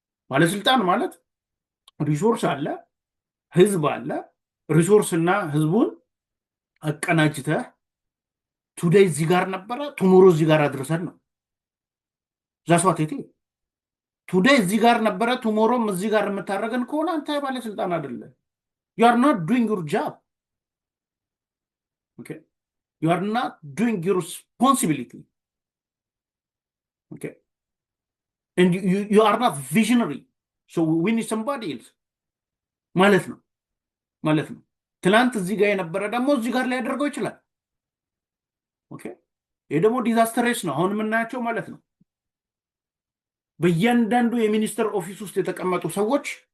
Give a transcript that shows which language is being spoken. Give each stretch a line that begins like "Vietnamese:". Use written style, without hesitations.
Amharic: ባለስልጣን ማለት ሪሶርስ አለ፣ ህዝብ አለ። ሪሶርስ እና ህዝቡን አቀናጅተህ ቱዴይ እዚህ ጋር ነበረ ቱሞሮ እዚህ ጋር አድርሰን ነው ዛስዋቴቴ ቱዴይ እዚህ ጋር ነበረ ቱሞሮም እዚህ ጋር የምታደርገን ከሆነ አንተ ባለስልጣን አይደለም።
English: you are not doing your job. Okay, you are not doing your responsibility. Okay, and you are not visionary, so we need somebody else
Amharic: ማለት ነው። ትላንት እዚህ ጋር የነበረ ደግሞ እዚህ ጋር ሊያደርገው ይችላል። ኦኬ ይሄ ደግሞ ዲዛስተርስ ነው አሁን የምናያቸው ማለት ነው። በእያንዳንዱ የሚኒስተር ኦፊስ ውስጥ የተቀመጡ ሰዎች